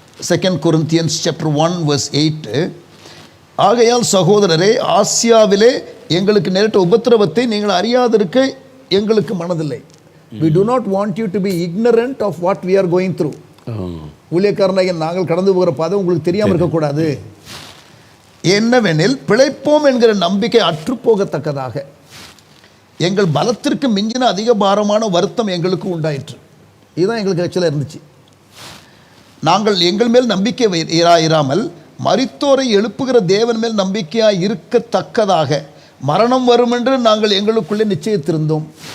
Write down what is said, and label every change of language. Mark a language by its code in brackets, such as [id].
[ta] 2 Corinthians chapter 1:8 ஆகையால் சகோதரரே, ஆசியாவிலே எங்களுக்கு நேரிட்ட உபத்திரவத்தை நீங்கள் அறியாதிருக்க எங்களுக்கு மனதில்லை. [en] We do not want you to be ignorant of what we are going through. [ta] ஊழியக்காரனாகிய நாங்கள் கடந்து போகிற பாதை உங்களுக்கு தெரியாமல் இருக்கக்கூடாது. என்னவெனில் பிழைப்போம் என்கிற நம்பிக்கை அற்றுப்போகத்தக்கதாக எங்கள் பலத்திற்கு மிஞ்சின அதிக பாரமான வருத்தம் எங்களுக்கு உண்டாயிற்று. இதுதான் எங்களுக்கு ஆக்சுவலாக இருந்துச்சு. நாங்கள் எங்கள் மேல் நம்பிக்கை இராமல் மரித்தோரை எழுப்புகிற தேவன் மேல் நம்பிக்கையாக இருக்கத்தக்கதாக மரணம் வரும் என்று நாங்கள் எங்களுக்குள்ளே நிச்சயித்திருந்தோம்.